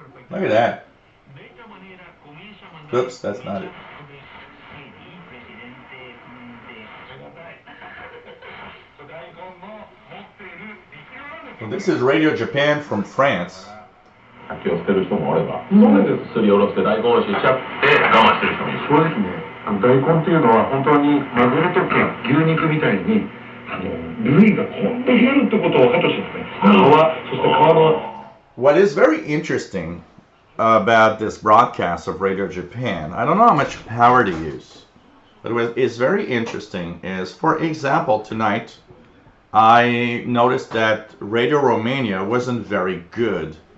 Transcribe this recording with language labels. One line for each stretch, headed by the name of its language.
English: Look at that. Oops, that's not it. So this is Radio Japan from France.
Japanese: 気を捨てる人もおれば、そうですすりおろして大根おろししちゃって我慢してる人もいる。正直ね、大根っていうのは本当にマグロとか牛肉みたいに部位が本当にあるってことを分かってほしいですね。皮、そして皮の。
English: What is very interesting about this broadcast of Radio Japan, I don't know how much power to use, but what is very interesting is, for example, tonight I noticed that Radio Romania wasn't very good.